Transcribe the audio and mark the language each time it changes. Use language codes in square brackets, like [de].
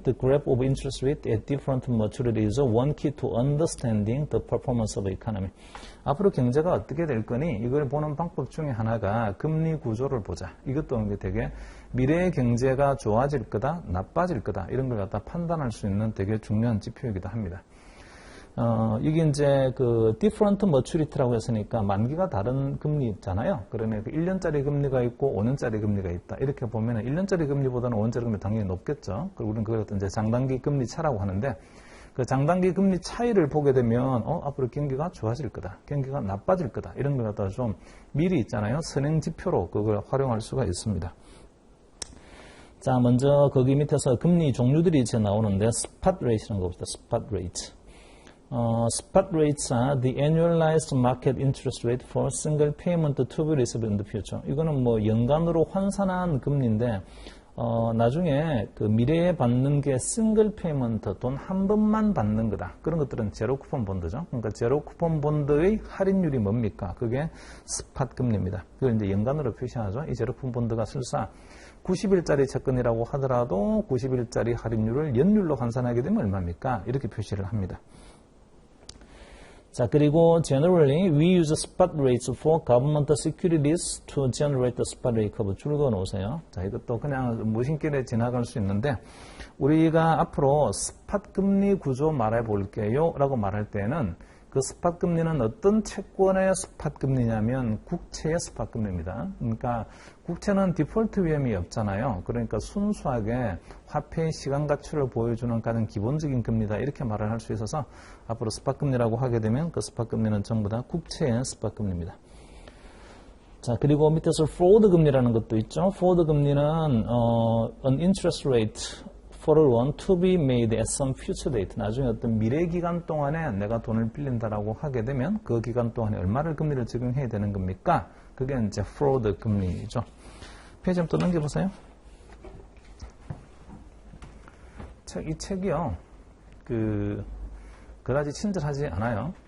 [en] the graph of interest rate at different maturity is one key to understanding the performance of economy. [ko] 앞으로 경제가 어떻게 될 거니? 이걸 보는 방법 중에 하나가 금리 구조를 보자. 이것도 되게 미래의 경제가 좋아질 거다, 나빠질 거다 이런 걸 갖다 판단할 수 있는 되게 중요한 지표이기도 합니다. 이게 이제 [en] different maturity [ko] 라고 했으니까 만기가 다른 금리 있잖아요. 그러면 1년짜리 금리가 있고 5년짜리 금리가 있다. 이렇게 보면 1년짜리 금리보다는 5년짜리 금리 당연히 높겠죠. 그리고 우리는 그걸 이제 장단기 금리 차라고 하는데, 그 장단기 금리 차이를 보게 되면 앞으로 경기가 좋아질 거다, 경기가 나빠질 거다 이런 걸 갖다가 좀 미리 있잖아요. 선행 지표로 그걸 활용할 수가 있습니다. 자, 먼저 거기 밑에서 금리 종류들이 이제 나오는데 스팟 레이트라는 거 봅시다. 스팟 레이트. [en] Spot rates are the annualized market interest rate for single payment to be received in the future. [ko] 이거는 연간으로 환산한 금리인데, 나중에 미래에 받는 게 싱글 페이먼트, 돈 한 번만 받는 거다. 그런 것들은 제로 쿠폰 본드죠. 그러니까 제로 쿠폰 본드의 할인율이 뭡니까? 그게 스팟 금리입니다. 그걸 이제 연간으로 표시하죠. 이 제로 쿠폰 본드가 설사 90일짜리 채권이라고 하더라도 90일짜리 할인율을 연율로 환산하게 되면 얼마입니까? 이렇게 표시를 합니다. 자, 그리고 [en] generally we use spot rates for government securities to generate the spot rate curve. [ko] 줄거 놓으세요. 자, 이것도 그냥 무심결에 지나갈 수 있는데, 우리가 앞으로 스팟 금리 구조 말해 볼게요 라고 말할 때는 그 스팟 금리는 어떤 채권의 스팟 금리냐면 국채의 스팟 금리입니다. 그러니까 국채는 디폴트 위험이 없잖아요. 그러니까 순수하게 화폐의 시간 가치를 보여주는 가장 기본적인 금리다 이렇게 말을 할 수 있어서 앞으로 스팟 금리라고 하게 되면 그 스팟 금리는 전부 다 국채의 스팟 금리입니다. 자, 그리고 밑에서 forward 금리라는 것도 있죠. forward 금리는 [en] an interest rate for a loan to be made at some future date. [ko] 나중에 어떤 미래 기간 동안에 내가 돈을 빌린다라고 하게 되면 그 기간 동안에 얼마를 금리를 적용해야 되는 겁니까? 그게 이제 프로드 금리죠. 페이지 좀 또 넘겨보세요. 이 책이요, 그다지 친절하지 않아요.